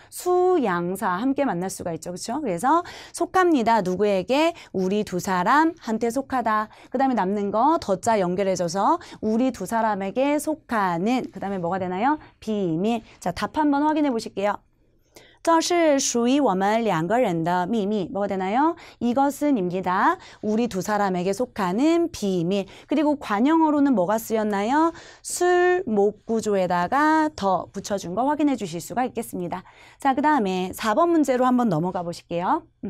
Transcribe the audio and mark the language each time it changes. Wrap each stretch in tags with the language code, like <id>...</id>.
<ko>수, 양사 함께 만날 수가 있죠. 그렇죠? 그래서 속합니다. 누구에게? 우리 두 사람한테 속하다. 그 다음에 남는 거 더자 연결해줘서 우리 두 사람에게 속하는 그 다음에 뭐가 되나요? 비밀. 자, 답 한번 확인해 보실게요.</ko> <zh>这是属于我们两个人的秘密.</zh> <ko>뭐가 되나요? 이것은입니다. 우리 두 사람에게 속하는 비밀. 그리고 관형어로는 뭐가 쓰였나요? 술, 목 구조에다가 더 붙여준 거 확인해 주실 수가 있겠습니다. 자, 그 다음에 4번 문제로 한번 넘어가 보실게요.</ko>